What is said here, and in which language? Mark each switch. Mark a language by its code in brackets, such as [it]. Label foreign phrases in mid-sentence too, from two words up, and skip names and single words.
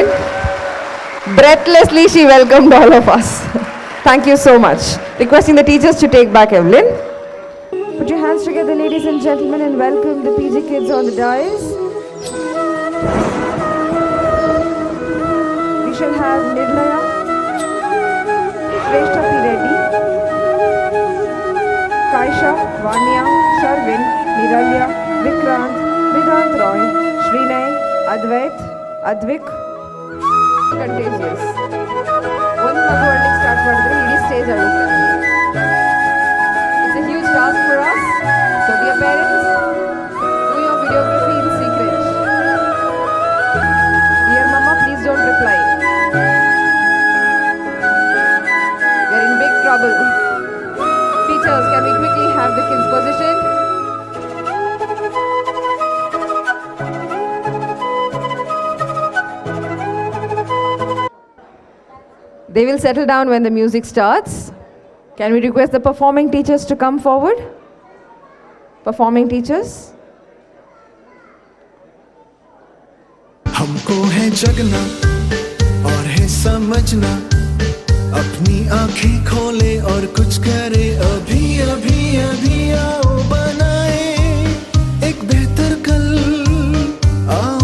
[en] Breathlessly, she welcomed all of us. Thank you so much. Requesting the teachers to take back Evelyn. Put your hands together, ladies and gentlemen, and welcome the PG kids on the dais. We shall have Nirlaya, Shrestha P. Reddy, Kaisha, Vanya, Sharvin, Niralya, Vikrant, Vedant Roy, Srinay, Advait, Advik, Contagious. One mother start [kn] ಮಾಡಿದ್ರೆ ಇಡೀ ಸ್ಟೇಜ್ ಅಳುತ್ತೆ. [en] It's a huge task for us. So dear parents, do your videography in secret. Dear mama, please don't reply. We're in big trouble. Teachers, can we quickly have the kids positioned? They will settle down when the music starts. Can we request the performing teachers to come forward? Performing teachers. [hi] हमको है जगना और है समझना अपनी आंखें खोले और कुछ करे अभी अभी अभी आओ बनाए एक बेहतर कल आओ